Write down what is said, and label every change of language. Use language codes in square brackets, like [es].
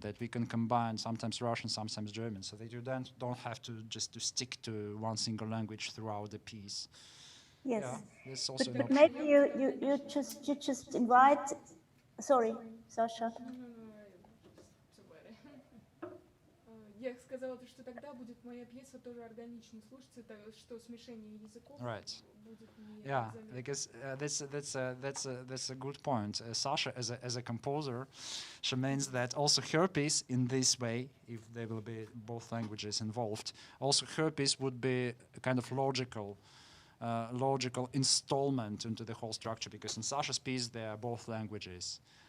[en] That we can combine sometimes Russian, sometimes German, so that you then don't have to just stick to one single language throughout the piece. Yes, yeah, but maybe you just invite. Sorry, Sasha. [ru] Я сказала, что тогда будет моя пьеса тоже органично слушаться, что смешение языков будет не [en] Yeah, because that's a good point. Sasha, as a composer, she means that also her piece in this way, if there will be both languages involved, also her piece would be a kind of logical installment into the whole structure, because in Sasha's piece there are both languages.